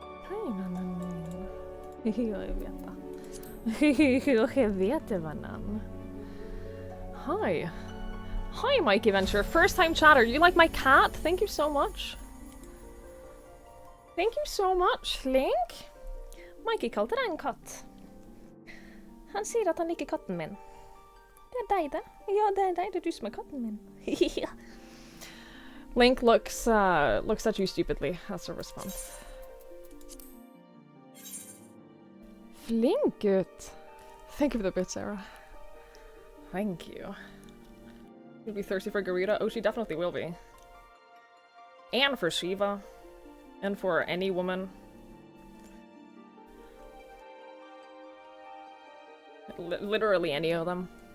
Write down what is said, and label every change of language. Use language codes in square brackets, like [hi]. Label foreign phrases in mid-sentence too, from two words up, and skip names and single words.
[sv] Hej mannen. Jag vet Jag vet det mannen. [en] Hi. Hi Mikey Venture, first time chatter. You like my cat? Thank you so much. Thank you so much, Link. [no] Mikey kalte deg en katt. Han sier at han liker katten min. Det er deg det. Ja, det er deg. Det er du som er katten min. [en] Link looks at you stupidly as a response. [no] Flink ut. [en] Thank you for the bit, Sarah. Thank you. You'll be thirsty for Garita? Oh, she definitely will be. And for Shiva. And for any woman. Literally any of them.